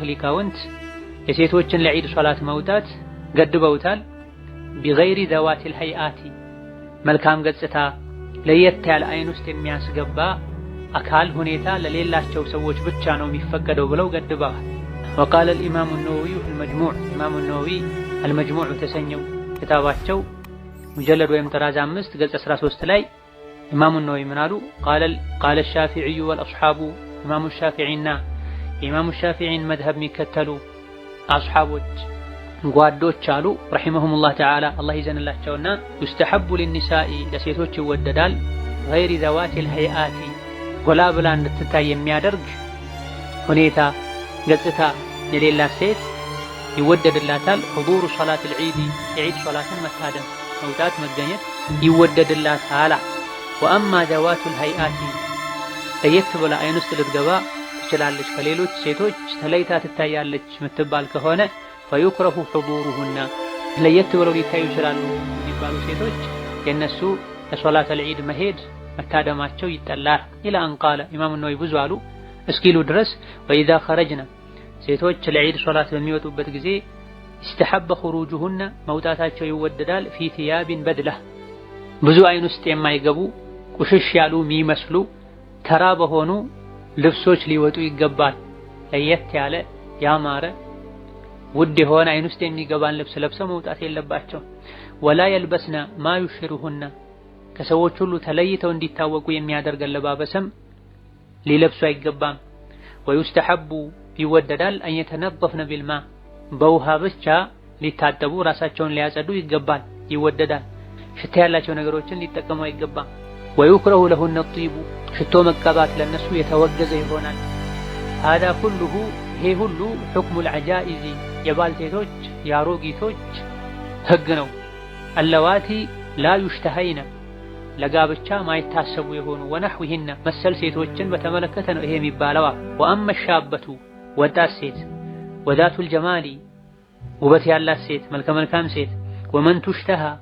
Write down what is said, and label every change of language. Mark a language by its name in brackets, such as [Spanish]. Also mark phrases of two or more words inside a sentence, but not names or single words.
[Amharic] ሊቃውንት የሴቶችን ለዒድ ሶላት መውጣት ገድበውታል። [Arabic] بغير ذوات الهيئات [Amharic] መልካም ገጽታ ለየት ያለ አይን ውስጥ የሚያስገባ አካል ሁኔታ ለሌላቸው ሰዎች ብቻ ነው የሚፈቀደው ብለው ገድበዋል። [Arabic] وقال الإمام النووي المجموع [Amharic] ኢማሙ ነወዊ المجموع ተሰኘው ክታባቸው ሙጀለድ ወይም ጥራዝ 5 ገጽ 13 ላይ ኢማሙ ነወዊ ምን አሉ? [Arabic] قال الشافعي والأصحاب [Amharic] ኢማሙ ሻፊዒና የኢማሙ ሻፊዒን መዝሀብ የሚከተሉ አስሐቦች ጓዶች አሉ [Arabic] رحمهم الله تعالى [Amharic] አላህ ይዘንላቸውና [Arabic] يستحب للنساء [Amharic] ለሴቶች ይወደዳል [Arabic] غير ذوات الهيئات [Amharic] ጎላ ብላ እንድትታይ የሚያደርግ ሁኔታ ገጽታ የሌላት ሴት ይወደድላታል። [Arabic] حضور صلاة العيد [Amharic] የዒድ ሶላትን መታደም መውጣት መገኘት ይወደድላታል። [Arabic] وأما ذوات الهيئات [Amharic] ለየት ብላ አይን ውስጥ ልትገባ ትችላለች ከሌሎች ሴቶች ተለይታ ትታያለች ምትባል ከሆነ [Arabic] فيكره حضورهن [Amharic] ለየት ብለው ሊታዩ ይችላሉ የሚባሉ ሴቶች የነሱ ለሶላት العيد መሄድ መታደማቸው ይጠላል። [Arabic] إلى أن قال [Amharic] ኢማሙ ነወዊ ብዙ አሉ እስኪሉ ድረስ [Arabic] وإذا خرجنا [Amharic] ሴቶች ለዒድ ሶላት በሚወጡበት ጊዜ [Arabic] استحب خروجهن [Amharic] መውጣታቸው ይወደዳል። [Arabic] في ثياب بدلة [Amharic] ብዙ አይን ውስጥ የማይገቡ ቁሽሽ ያሉ የሚመስሉ ተራ በሆኑ ልብሶች ሊወጡ ይገባል። ለየት ያለ ያማረ ውድ የሆነ አይን ውስጥ የሚገባን ልብስ ለብሰው መውጣት የለባቸው። [Arabic] ولا يلبسن ما يشهرهن [Amharic] ከሰዎች ሁሉ ተለይተው እንዲታወቁ የሚያደርግ አለባበስም ሊለብሱ አይገባም። ወይስተሐቡ ይወደዳል [Arabic] أن يتنظفن بالماء [Amharic] በውሃ ብቻ ሊታጠቡ ራሳቸውን ሊያጸዱ ይገባል ይወደዳል። ሽታ ያላቸው ነገሮችን ሊጠቀሙ አይገባም። [Arabic] ويكره لهن [Amharic] الطيب ሽቶ መቀባት ለነሱ የተወገዘ ይሆናል። [Arabic] هذا كله [Amharic] ይሄ ሁሉ [Arabic] حكم العجائز [Amharic] የባልቴቶች ያሮጊቶች ህግ ነው። [Arabic] اللواتي لا يشتهين [Amharic] ለጋብቻ ማይታሰቡ የሆኑ ወነህዊህና መሰል ሴቶችን በተመለከተ ነው ይሄ የሚባለው። [Arabic] وأما الشابة [Amharic] ወጣት ሴት [Arabic] وذات الجمال [Amharic] ውበት ያላት ሴት መልከ መልካም ሴት [Arabic] ومن تشتهى